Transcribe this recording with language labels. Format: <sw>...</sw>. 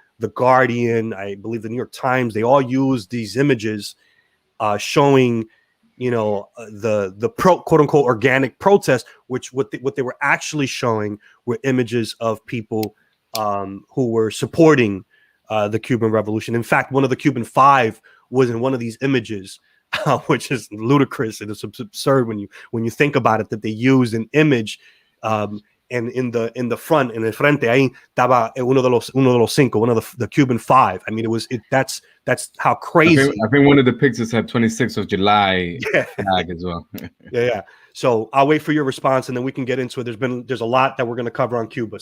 <en>The Guardian, I believe the New York Times, they all use these images showing, the quote unquote organic protest, which what they were actually showing were images of people who were supporting the Cuban Revolution. In fact, one of the Cuban Five was in one of these images, which is ludicrous, and it's absurd when you think about it, that they used an image. And in the front,</en> <es>en el frente, ahí estaba uno de los cinco,</es> <en>one of the Cuban Five. I mean, that's how crazy. I think one of the pictures had 26th of July flag as well. Yeah. So I'll wait for your response, and then we can get into it. There's a lot that we're going to cover on Cuba.</en>